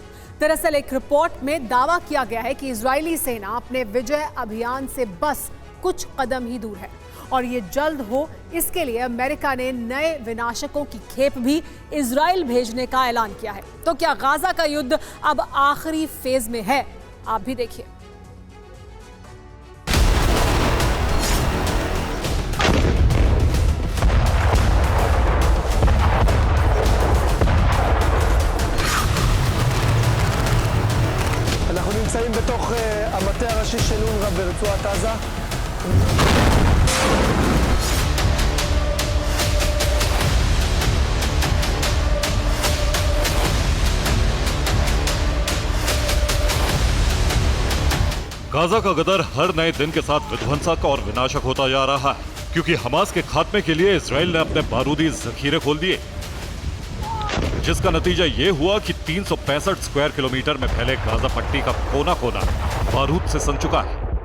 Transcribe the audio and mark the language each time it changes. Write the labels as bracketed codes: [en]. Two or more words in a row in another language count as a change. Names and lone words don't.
[hi] दरअसल एक रिपोर्ट में दावा किया गया है कि इजरायली सेना अपने विजय अभियान से बस कुछ कदम ही दूर है। और ये जल्द हो, इसके लिए अमेरिका ने नए विनाशकों की खेप भी इजराइल भेजने का ऐलान किया है। तो क्या गाजा का युद्ध अब आखिरी फेज में है? आप भी देखिए। [he] אנחנו נמצאים בתוך המטה הראשי של אונר"א ברצועת עזה. [hi] गाजा का गदर हर नए दिन के साथ विध्वंसक और विनाशक होता जा रहा है, क्योंकि हमास के खात्मे के लिए इजराइल ने अपने बारूदी जखीरे खोल दिए, जिसका नतीजा ये हुआ कि 365 [en] square kilometer [hi] में फैले गाजा पट्टी का कोना कोना बारूद से सन चुका है।